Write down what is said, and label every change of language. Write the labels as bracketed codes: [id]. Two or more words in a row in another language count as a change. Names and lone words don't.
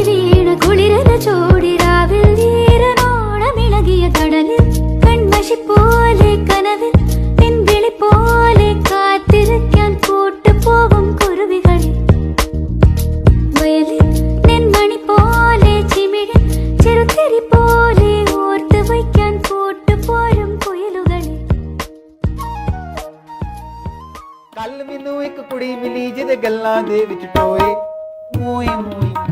[ml] വീണ കുളിരല ചോടി രാവിൽ വീരനോളമിളകിയ കടലിൽ കൺമഷി പോലെ കനവിൽ പിൻവിളി പോലെ കാത്തിരിക്കാൻ കൂട്ടുപോകും കുരുവികളിൽ, വയലിൽ നെന്മണി പോലെ ചിമിഴി ചെറുതിരി പോലെ ഓർത്ത് വയ്ക്കാൻ കൂട്ടുപോരും കുയിലുകളിൽ. [pa] ਕੱਲ ਮੈਨੂੰ ਇੱਕ ਕੁੜੀ ਮਿਲੀ ਜਿਹਦੇ ਗੱਲਾਂ ਦੇ ਵਿੱਚ ਟੋਏ ਮੋਏ ਮੋਏ